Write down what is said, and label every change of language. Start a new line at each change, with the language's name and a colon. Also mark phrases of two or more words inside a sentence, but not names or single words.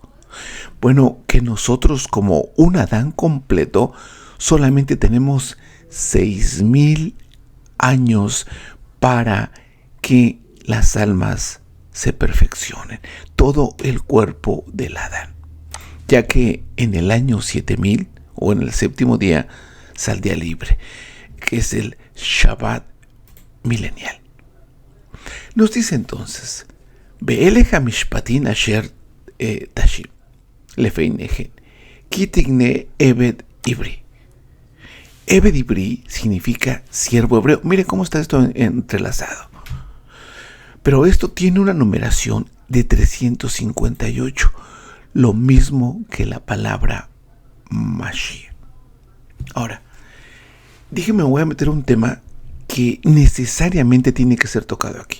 Spanish: Bueno, que nosotros como un Adán completo solamente tenemos 6,000 años para que las almas se perfeccionen, todo el cuerpo del Adán, ya que en el año 7,000 o en el 7º día saldría libre, que es el Shabbat milenial. Nos dice entonces,
Hebrew: ואלה משפטים אשר תשים לפניהם כי תקנה עבד עברי. עבד עברי
Spanish: significa siervo hebreo. Mire cómo está esto entrelazado. Pero esto tiene una numeración de 358, lo mismo que la palabra Mashiach. Ahora, déjeme, voy a meter un tema que necesariamente tiene que ser tocado aquí.